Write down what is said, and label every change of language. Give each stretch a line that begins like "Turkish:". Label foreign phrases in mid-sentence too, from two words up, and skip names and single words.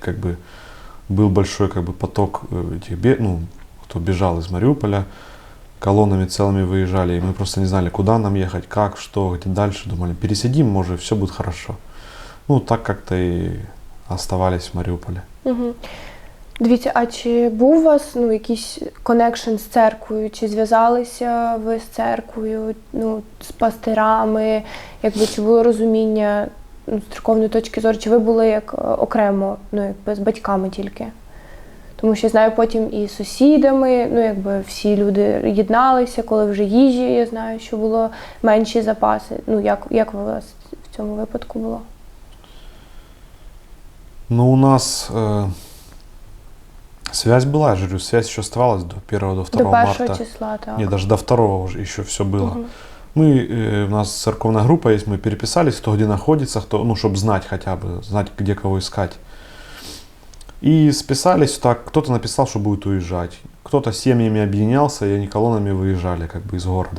Russian: Как бы был большой как бы поток этих, кто бежал из Мариуполя, колоннами целыми выезжали, и мы просто не знали, куда нам ехать, как, что, где дальше. Думали, пересидим, может, все будет хорошо. Так как-то и оставались в Мариуполе. Угу.
Ukrainian: Дивіться, а чи був у вас якийсь коннекшн з церквою? Чи зв'язалися ви з церквою, з пастирами? Чи було розуміння з церковної точки зору? Чи ви були як окремо, з батьками тільки? Тому що я знаю потім і з сусідами, всі люди єдналися, коли вже їжі, я знаю, що було менші запаси. Як у вас в цьому випадку було?
Russian: У нас связь была, я же говорю, связь еще оставалась до 1-го, до 2 марта.
Ukrainian: До 1 числа, так.
Russian: Нет, даже до 2-го уже еще все было. У нас церковная группа есть, мы переписались, кто где находится, кто, чтобы знать хотя бы, знать, где кого искать. И списались так, кто-то написал, что будет уезжать, кто-то семьями объединялся, и они колоннами выезжали из города.